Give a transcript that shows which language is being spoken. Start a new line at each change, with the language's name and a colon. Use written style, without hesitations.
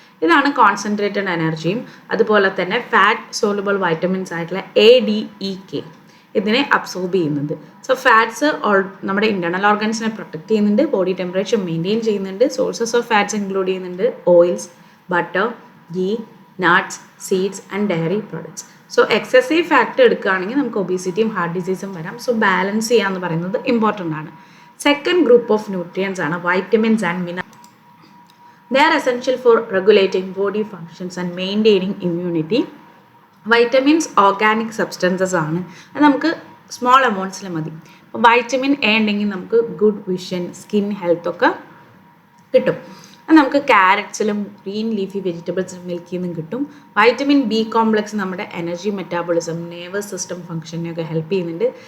Malayalam: ഇതാണ് കോൺസെൻട്രേറ്റഡ് എനർജിയും അതുപോലെ തന്നെ ഫാറ്റ് സോലുബിൾ വൈറ്റമിൻസ് ആയിട്ടുള്ള ADEK ഇതിനെ അബ്സോർബ് ചെയ്യുന്നത്. സോ ഫാറ്റ്സ് നമ്മുടെ ഇൻറ്റേർണൽ ഓർഗൻസിനെ പ്രൊട്ടക്ട് ചെയ്യുന്നുണ്ട്, ബോഡി ടെമ്പറേച്ചർ മെയിൻറ്റെയിൻ ചെയ്യുന്നുണ്ട്. സോഴ്സസ് ഓഫ് ഫാറ്റ്സ് ഇൻക്ലൂഡ് ചെയ്യുന്നുണ്ട് oils, butter, ghee,
English: nuts, seeds and dairy products.
Malayalam: So excessive fact എടുക്കുകയാണെങ്കിൽ നമുക്ക് ഒബീസിറ്റിയും ഹാർട്ട് ഡിസീസും വരാം. സോ ബാലൻസ് ചെയ്യുക എന്ന് പറയുന്നത് ഇമ്പോർട്ടൻ്റ് ആണ്. സെക്കൻഡ് ഗ്രൂപ്പ് ഓഫ് ന്യൂട്രിയൻസ് ആണ് vitamins and minerals.
English: They are essential for regulating body functions and maintaining immunity.
Malayalam: Vitamins organic substances ആണ്. അത് നമുക്ക് സ്മോൾ എമൗണ്ട്സിൽ മതി. അപ്പോൾ വൈറ്റമിൻ എ ഉണ്ടെങ്കിൽ നമുക്ക് ഗുഡ് വിഷൻ, സ്കിൻ ഹെൽത്ത് ഒക്കെ കിട്ടും. അത് നമുക്ക് ക്യാരറ്റ്സിലും ഗ്രീൻ ലീഫി വെജിറ്റബിൾസിലും മിൽക്കിൽ നിന്നും കിട്ടും. വൈറ്റമിൻ ബി കോംപ്ലക്സ് നമ്മുടെ energy, metabolism, nervous system ഫംഗ്ഷനെയൊക്കെ help ചെയ്യുന്നുണ്ട്.